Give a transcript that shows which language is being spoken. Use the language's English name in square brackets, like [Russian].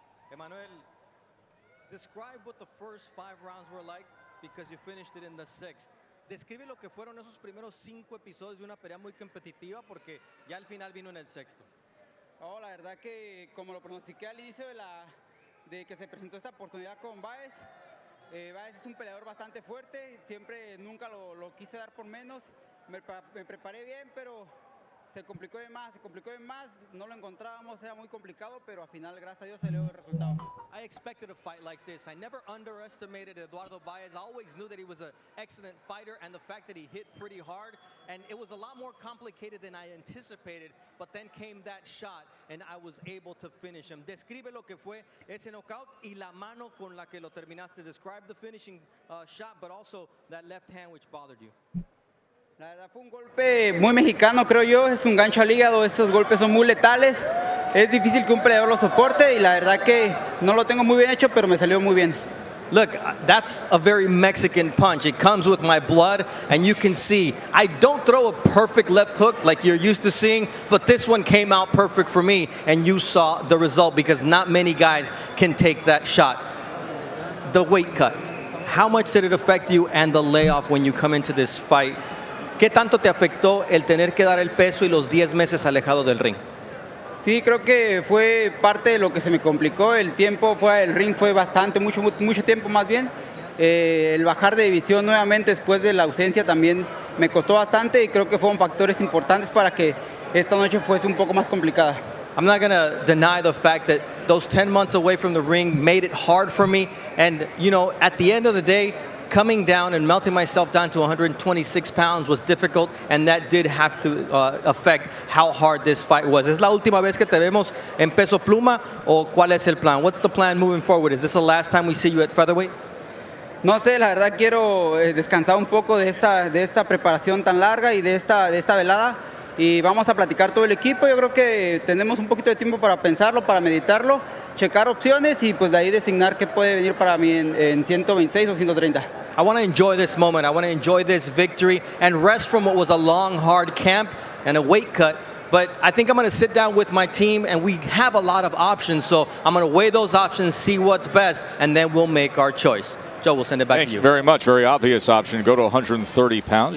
[English] Emmanuel, describe what the first 5 rounds were like, because you finished it in the 6th. [Spanish] Describe lo que fueron esos primeros 5 episodios de una pelea muy competitiva, porque ya al final vino en el 6º. Oh, la verdad que como lo pronostiqué al inicio de que se presentó esta oportunidad con Baez, Baez es un peleador bastante fuerte, nunca lo quise dar por menos, me preparé bien, pero se complicó de más, no lo encontrábamos, era muy complicado, pero al final, gracias a Dios, salió el resultado. [English] I expected a fight like this. I never underestimated Eduardo Baez. I always knew that he was an excellent fighter, and the fact that he hit pretty hard, and it was a lot more complicated than I anticipated, but then came that shot, and I was able to finish him. [Spanish] Describe lo que fue ese knockout y la mano con la que lo terminaste. [English] Describe the finishing shot, but also that left hand which bothered you. [Spanish] La verdad fue un golpe muy mexicano, creo yo. Es un gancho al hígado. Esos golpes son muy letales. Es difícil que un peleador lo soporte y la verdad que no lo tengo muy bien hecho, pero me salió muy bien. [English] Look, that's a very Mexican punch. It comes with my blood, and you can see I don't throw a perfect left hook like you're used to seeing, but this one came out perfect for me, and you saw the result because not many guys can take that shot. The weight cut, how much did it affect you and the layoff when you come into this fight? [Spanish] ¿Qué tanto te afectó el tener que dar el peso y los 10 meses alejado del ring? Sí, creo que fue parte de lo que se me complicó. El tiempo fuera del ring fue bastante, mucho tiempo más bien. El bajar de división nuevamente después de la ausencia también me costó bastante y creo que fueron factores importantes para que esta noche fuese un poco más complicada. [English] I'm not going to deny the fact that those 10 months away from the ring made it hard for me. And, you know, at the end of the day, coming down and melting myself down to 126 pounds was difficult, and that did have to affect how hard this fight was. [Spanish] ¿Es la última vez que te vemos en peso pluma o cuál es el plan? [English] What's the plan moving forward? Is this the last time we see you at featherweight? [Spanish] No sé, la verdad quiero descansar un poco de esta preparación tan larga y de esta velada. Y vamos a platicar todo el equipo. Yo creo que tenemos un poquito de tiempo para pensarlo, para meditarlo, checar opciones y pues de ahí designar qué puede venir para mí en 126 o 130. [English] I want to enjoy this moment. I want to enjoy this victory and rest from what was a long, hard camp and a weight cut. But I think I'm going to sit down with my team, and we have a lot of options. So I'm going to weigh those options, see what's best, and then we'll make our choice. Joe, we'll send it back Thank to you. you very much. Very obvious option. Go to 130 pounds.